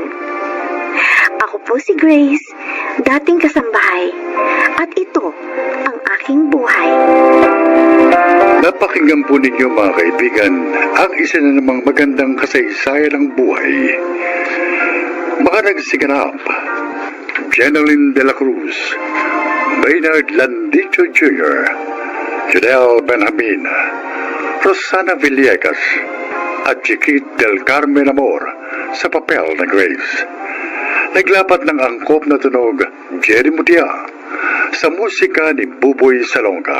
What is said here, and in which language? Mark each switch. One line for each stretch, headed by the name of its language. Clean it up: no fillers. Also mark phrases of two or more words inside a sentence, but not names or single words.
Filipino: Ako po si Grace, dating kasambahay, at ito ang aking buhay. Napakinggan po ninyo mga kaibigan ang isa na namang magandang kasaysayan ng buhay. Mga nagsiganap, Jeneline de la Cruz, Maynard Landicho Jr., Judel Benjamin, Rosana Villegas, at Chiquit del Carmen Amor sa papel na Grace. Naglapat ng angkop na tunog, Jerry Mutia, sa musika ni Buboy Salonga.